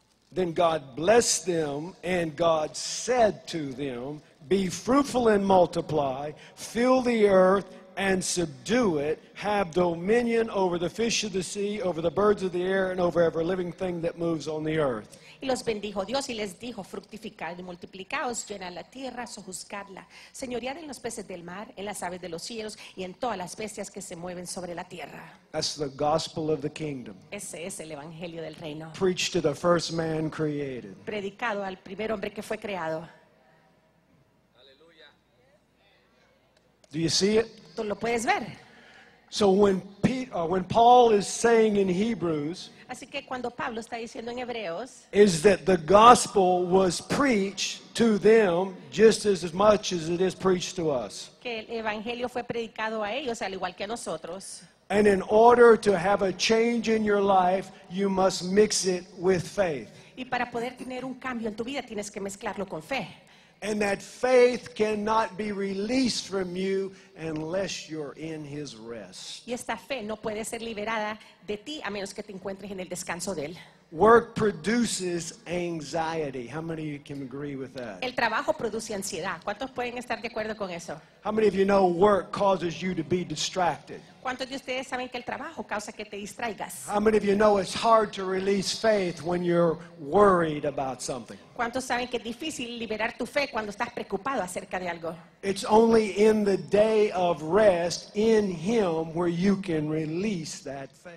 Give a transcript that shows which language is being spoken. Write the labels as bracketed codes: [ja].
[en] Then God blessed them, and God said to them, be fruitful and multiply, fill the earth and subdue it, have dominion over the fish of the sea, over the birds of the air, and over every living thing that moves on the earth. [es] Y los bendijo Dios y les dijo, fructificad y multiplicaos, llenad la tierra, sojuzgadla, señoread en los peces del mar, en las aves de los cielos y en todas las bestias que se mueven sobre la tierra. [en] That's the gospel of the kingdom, [es] Ese es el evangelio del reino. [en] preached to the first man created. [es] Predicado al primer hombre que fue creado. [en] Do you see it? [es] ¿Tú lo puedes ver? [en] So when Paul is saying in Hebrews, [es] Así que cuando Pablo está diciendo en Hebreos [en] is that the gospel was preached to them just as much as it is preached to us. [es] que el evangelio fue predicado a ellos al igual que a nosotros. [en] And in order to have a change in your life, you must mix it with faith. [es] Y para poder tener un cambio en tu vida tienes que mezclarlo con fe. [en] And that faith cannot be released from you unless you're in his rest. [es] Y esta fe no puede ser liberada de ti a menos que te encuentres en el descanso de él. [en] Work produces anxiety. How many of you can agree with that? [es] El trabajo produce ansiedad. ¿Cuántos pueden estar de acuerdo con eso? [en] How many of you know work causes you to be distracted? [es] ¿Cuántos de ustedes saben que el trabajo causa que te distraigas? [en] How many of you know it's hard to release faith when you're worried about something? [es] ¿Cuántos saben que es difícil liberar tu fe cuando estás preocupado acerca de algo? [en] It's only in the day of rest in him where you can release that faith.